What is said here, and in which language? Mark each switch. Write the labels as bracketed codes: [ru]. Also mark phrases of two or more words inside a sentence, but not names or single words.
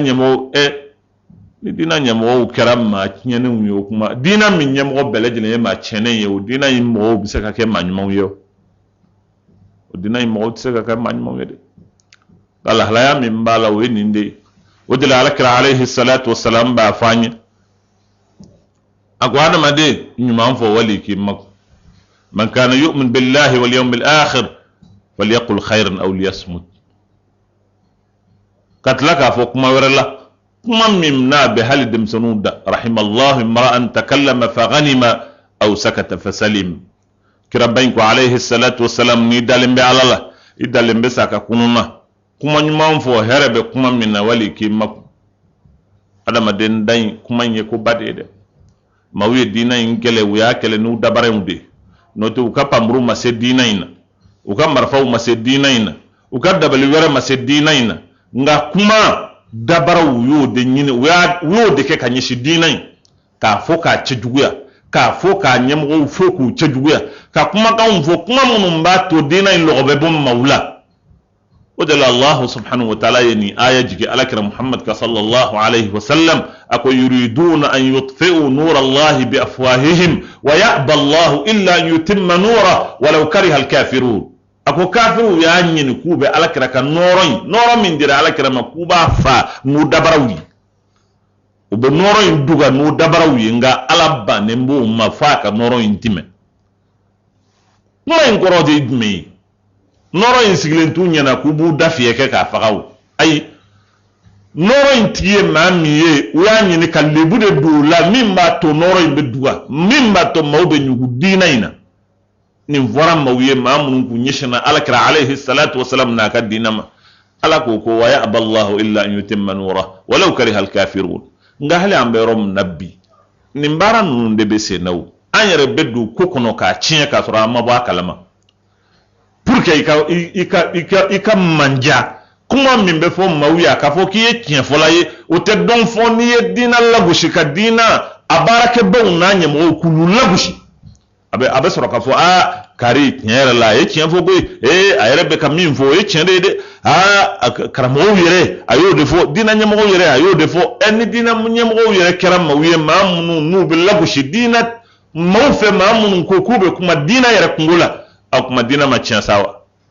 [bm] ni diinɛ ɲɛmɔgɔw kɛra maa tiɲɛnenw ye o kuma diinɛ min ɲɛmɔgɔ bɛɛ lajɛlen ye maa tiɲɛnen ye o diinɛ in mɔgɔw bɛ se ka kɛ maa ɲumanw ye o diinɛ in mɔgɔw tɛ se ka kɛ maa ɲumanw ye dɛ nka lahalaya min b'a la o ye nin de ye o de la alakira [ar] عليه الصلاة والسلام [bm] b'a fɔ an ye a ko adamaden ɲuman fɔ wali k'i mago [ar] من كان يؤمن بالله واليوم الآخر فليقل خيرا أو ليصمت [bm] ka tila k'a fɔ kuma wɛrɛ la kuma min n'a bɛ hali denmisɛnninw da [ar] رحم الله امرأ تكلم فغنم أو سكت فسلم [bm] kira bayin ko [ar] عليه الصلاة والسلام [bm] ni dalen bɛ ala la i dalen bɛ sa ka kununa kuma ɲuman fɔ hɛrɛ bɛ kuma min na wali k'i mago adamaden dan kuma in ye ko ba de ye dɛ maaw ye diinɛ in kɛlɛ u y'a kɛlɛ n'u dabarenw de n'o tɛ u ka panpuru ma se diinɛ in na u ka marifaw ma se diinɛ in na u ka dabali wɛrɛ ma se diinɛ in na nka kuma dabaraw y'o de ɲini u y'o de kɛ ka ɲɛsin diinɛ in k'a fɔ k'a cɛjuguya k'a fɔ k'a ɲɛmɔgɔw fɔ k'u cɛjuguya ka kumakanw fɔ kuma minnu b'a to diinɛ in lɔgɔ bɛ bɔ maaw la o de la [ar] الله سبحانه وتعالى [bm] ye nin aya jigi alakira Muhammad ka [ar] صلى الله عليه وسلم [bm] ako [ar] يريدون أن يطفئوا نور الله بأفواههم ويأبى الله إلا أن يتم نوره ولو كره الكافرون [bm] ako kafiru ya ɲini k'u bɛ alakira ka nɔrɔ min dira alakira ma k'u b'a fa n'u dabaraw ye u bɛ nɔrɔ in duga n'u dabaraw ye nka ala bannen b'o ma f'a ka nɔrɔ in tɛmɛ kuma in kɔrɔ de ye jumɛn ye nɔrɔ in sigilen t'u ɲɛna k'u b'u da fiyɛ kɛ k'a faga o ayi nɔrɔ in tigi ye maa min ye u y'a ɲini ka lebu de don o la min b'a to nɔrɔ in bɛ duga min b'a to maaw bɛ ɲugu diinɛ in na nin fɔra maaw ye maa minnu k'u ɲɛsinna alakira [ar] عليه الصلاة والسلام [bm] n'a ka diinɛ ma ala ko ko [ar] ويأبى الله إلا أن يتم نوره ولو كره الكافرون [bm] nka hali an bɛ yɔrɔ min na bi nin baara ninnu de bɛ sen na o an yɛrɛ bɛ don ko kɔnɔ k'a tiɲɛ k'a sɔrɔ an ma bɔ a kalama [fr] pour que [bm] i ka manja kuma min bɛ fɔ maaw ye k'a fɔ k'i ye tiɲɛ fɔla ye o tɛ dɔn fɔ n'i ye diinɛ lagosi ka diinɛ a baarakɛbaw n'a ɲɛmɔgɔw k'olu lagosi a bɛ sɔrɔ k'a fɔ kari tiɲɛ yɛrɛ la a ye tiɲɛ fɔ koyi a yɛrɛ bɛ ka min fɔ o ye tiɲɛ de ye dɛ karamɔgɔw yɛrɛ a y'o de fɔ diinɛ ɲɛmɔgɔw yɛrɛ a y'o de fɔ ni diinɛ ɲɛmɔgɔw yɛrɛ kɛra maaw ye maa minnu n'u bɛ lagosi diinɛ maaw fɛ maa minnu ko k'u bɛ kuma diinɛ yɛrɛ kungo la a kuma diinɛ ma tiɲɛ sa wa